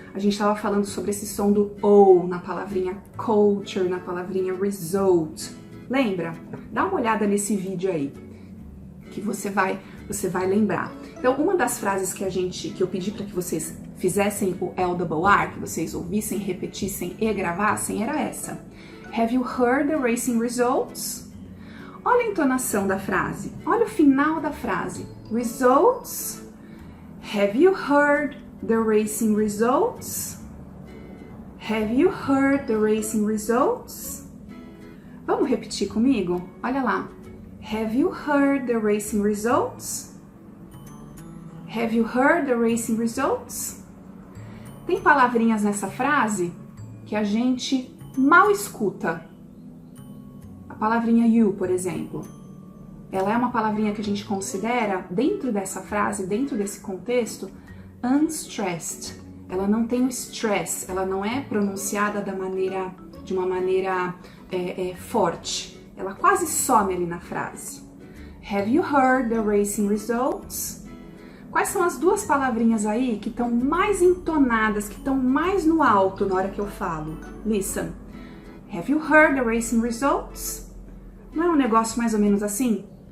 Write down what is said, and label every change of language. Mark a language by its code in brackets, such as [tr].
[pt] A gente estava falando sobre esse som do O na palavrinha culture, na palavrinha result. Lembra? Dá uma olhada nesse vídeo aí, que você vai você vai lembrar. Então, uma das frases que eu pedi para que vocês fizessem o LRR, que vocês ouvissem, repetissem e gravassem, era essa. [en] Have you heard the racing results? [pt] Olha a entonação da frase, olha o final da frase. [en] Results. Have you heard the racing results? Have you heard the racing results? [pt] Vamos repetir comigo? Olha lá. [en] Have you heard the racing results? Have you heard the racing results? [pt] Tem palavrinhas nessa frase que a gente mal escuta. A palavrinha you, por exemplo. Ela é uma palavrinha que a gente considera, dentro dessa frase, dentro desse contexto, unstressed. Ela não tem o stress, ela não é pronunciada de uma maneira forte. Ela quase some ali na frase. [en] Have you heard the racing results? [pt] Quais são as duas palavrinhas aí que estão mais entonadas, que estão mais no alto na hora que eu falo? [en] Listen. Have you heard the racing results? [pt] Não é um negócio mais ou menos assim?